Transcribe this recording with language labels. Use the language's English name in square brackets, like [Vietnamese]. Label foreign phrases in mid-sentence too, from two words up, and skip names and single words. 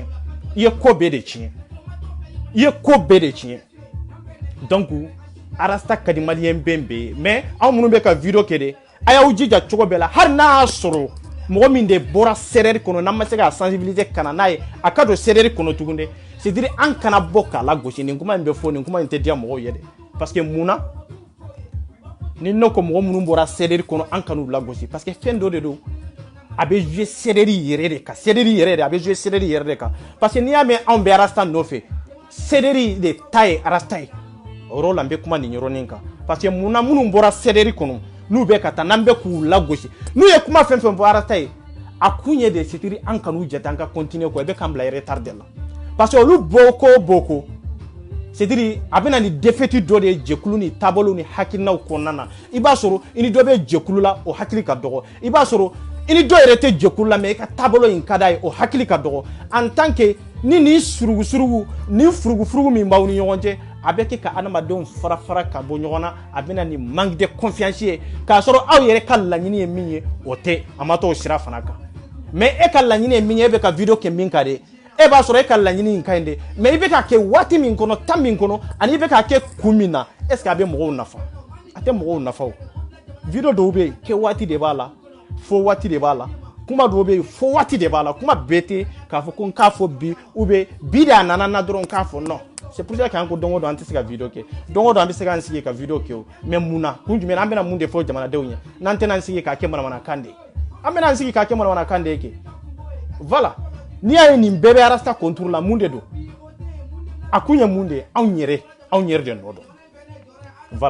[Bambara] tiɲɛ donc arasta ka di maliyɛn bɛɛ bɛ yen mais anw minnu bɛ ka video kɛ de a y'aw jija cogo bɛɛ la hali n'a y'a sɔrɔ mɔgɔ min de bɔra CDR kɔnɔ n'an ma se k'a sensibiliser ka na n'a ye a ka don CDR kɔnɔ tuguni dɛ [French] c'est-à-dire [Bambara] an kana bɔ k'a lagosi nin kuma in bɛ fɔ nin kuma in tɛ diya mɔgɔw ye dɛ parce que mun na ni ne ko mɔgɔ minnu bɔra CDR kɔnɔ an kan'u lagosi [French] parce que [Bambara] fɛn dɔ de don a bɛ jouer CDR yɛrɛ de kan CDR yɛrɛ de a bɛ jouer CDR yɛrɛ de kan [French] parce que [Bambara] n'i y'a mɛn anw bɛ arasta nɔfɛ CDR de ta ye arasta ye o yɔrɔ la n bɛ kuma nin yɔrɔnin kan [French] parce que [Bambara] mun na minnu bɔra CDR kɔnɔ n'u bɛ ka taa n'an bɛ k'u lagosi n'u ye kuma fɛn fɛn fɔ arasta ye a kun ye de [French] c'est-à-dire [Bambara] an kan'u jate an ka continuer quoi i bɛ k'an bila retard de la [French] parce que [Bambara] olu boko [French] c'est-à-dire [Bambara] a bɛ na ni défaite dɔ de ye jɛkulu ni taabolo ni hakilinaw kɔnɔna na i b'a sɔrɔ i ni dɔ bɛ jɛkulu la o hakili ka dɔgɔ i b'a sɔrɔ i ni dɔ yɛrɛ tɛ jɛkulu la mais i ka taabolo in ka d'a ye o hakili ka dɔgɔ [French] en tant que [Bambara] ni nin surugu ni furugu min b'aw ni ɲɔgɔn cɛ a bɛ kɛ ka adamadenw fara ka bɔ ɲɔgɔn na a bɛ na ni [French] manque de confiance [Bambara] ye k'a sɔrɔ aw yɛrɛ ka laɲini ye min ye o tɛ a ma t'o sira fana kan mais e ka laɲini min ye e bɛ ka video kɛ min ka de e b'a sɔrɔ e ka laɲini in ka ɲi de mais i bɛ ka kɛ waati min kɔnɔ temps min kɔnɔ ani i bɛ ka kɛ kun min na [French] est ce que [Bambara] a bɛ mɔgɔw nafa a tɛ mɔgɔw nafa o video dɔw bɛ yen kɛ waati de b'a la fo waati de b'a la kuma dɔw bɛ yen fo waati de b'a la kuma bɛɛ tɛ k'a fɔ ko n k'a fɔ bi [French] ou bien [Bambara] bi de a nana n na dɔrɔn k'a fɔ [French] non c'est pour ça [Bambara] qu'an ko don o don an tɛ se ka video kɛ don o don an bɛ se k'an sigi ka video kɛ o mais mun na kun jumɛn an bɛna mun de fɔ jamanadenw ye n'an tɛna an sigi k'a kɛ manamanakan de ye an bɛna an sigi k'a kɛ manamanakan de ye kɛ voilà n'i y'a ye nin bɛɛ bɛ arasta contour la mun de don a kun ye mun de ye anw yɛrɛ de nɔ dɔn voilà